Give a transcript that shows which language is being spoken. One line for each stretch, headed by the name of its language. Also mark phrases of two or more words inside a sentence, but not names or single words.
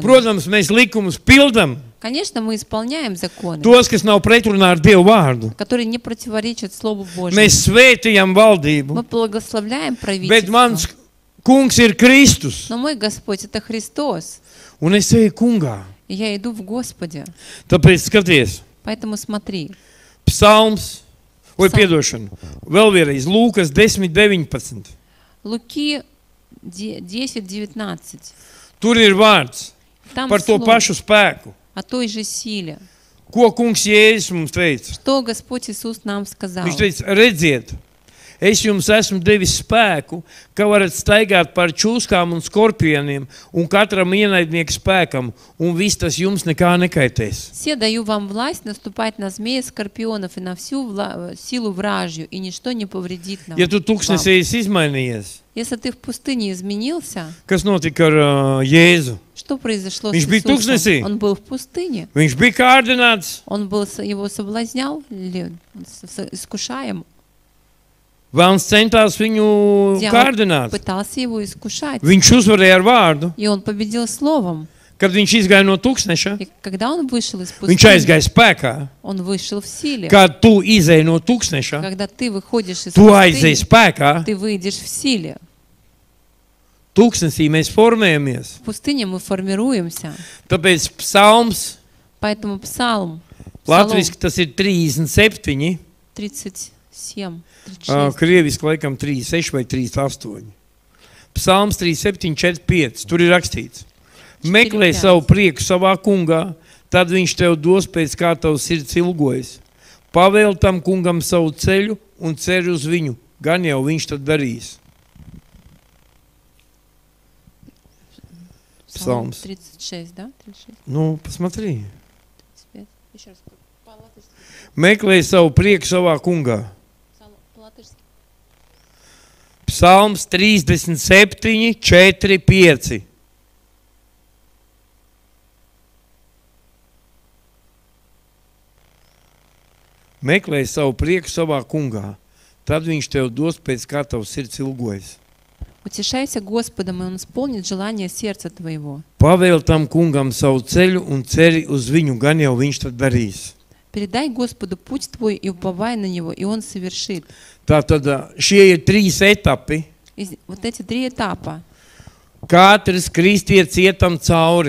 Latvian: Protams, mēs likumus pildam,
Russian: Конечно, мы исполняем законы,
Latvian: tos, kas nav pretrunā ar Dievu vārdu.
Russian: которые не противоречат Слову Божьему.
Latvian: Mēs svētījam valdību,
Russian: Мы благословляем
Latvian: bet
Russian: правительство.
Latvian: mans kungs ir Kristus.
Russian: Но мой Господь — это Христос.
Latvian: Un es eju kungā.
Russian: И я иду в Господе.
Latvian: Tāpēc skaties,
Russian: Поэтому смотри.
Latvian: psalms, vai
Russian: Psalm.
Latvian: piedošana, vēl vienreiz, Lūkas 10:19.
Russian: Луки 10:19.
Latvian: Tur ir vārds
Russian: Там
Latvian: par to
Russian: слово
Latvian: pašu spēku.
Russian: о той же силе.
Latvian: Ko kungs Jēzus mums teica?
Russian: Что Господь Иисус нам сказал?
Latvian: Viņš teica, redziet, es jums esmu devis spēku, ka varat staigāt par čūskām un skorpieniem un katram ienaidnieku spēkam, un viss tas jums nekā nekaitēs.
Russian: «Се даю вам власть наступать на змеи, скорпионов и на всю силу вражью, и ничто не повредит нам».
Latvian: Ja tu tūkstnesī esi izmainījies,
Russian: Если ты в пустыне изменился,
Latvian: kas notika ar Jēzu?
Russian: что произошло с
Latvian: Viņš bija tūkstnesī.
Russian: Иисусом? Он был в пустыне.
Latvian: Viņš bija kārdināts,
Russian: Его соблазнял или искушаем?
Latvian: Vēlns centās viņu
Russian: Дьявол
Latvian: kārdināt.
Russian: пытался его искушать.
Latvian: Viņš uzvarēja ar vārdu.
Russian: И он победил словом.
Latvian: Kad viņš izgāja no tūkstneša,
Russian: И когда он вышел из
Latvian: viņš
Russian: пустыни,
Latvian: aizgāja spēkā.
Russian: он вышел в силе.
Latvian: Kad tu izēji no tūkstneša,
Russian: Когда ты выходишь из
Latvian: tu aizēji
Russian: пустыни,
Latvian: spēkā.
Russian: ты выйдешь в силе.
Latvian: Tūkstnesī mēs formējamies.
Russian: В пустыне мы формируемся.
Latvian: Tāpēc psalms,
Russian: Поэтому Псалм
Latvian: latviski tas ir 37,
Russian: 37, 36.
Latvian: krieviski laikam 36 vai 38. Psalms 37, 45, tur ir rakstīts. Meklē 4:5. savu prieku savā kungā, tad viņš tev dos pēc kā tavs sirds ilgojas. Pavēl tam kungam savu ceļu un cer uz viņu, gan jau viņš tad darīs.
Russian: Псалм
Latvian: Psalms.
Russian: 36, да? 36, Ну, посмотри. 35. Еще раз. По-латышски.
Latvian: Meklē savu prieku savā kungā.
Russian: Псалм по-латышски.
Latvian: Psalms 37, 4, 5. Meklē savu prieku savā kungā, tad viņš tev dos pēc kā tavs sirds ilgojas.
Russian: Утешайся Господом, и Он исполнит желание сердца твоего.
Latvian: Pavēl tam kungam savu ceļu un ceri uz viņu, gan jau viņš tad darīs.
Russian: Передай Господу путь твой и уповай на Него, и Он совершит.
Latvian: Tātad šie ir 3 etapi.
Russian: Вот эти 3 этапа.
Latvian: Katrs kristietis ietam cauri.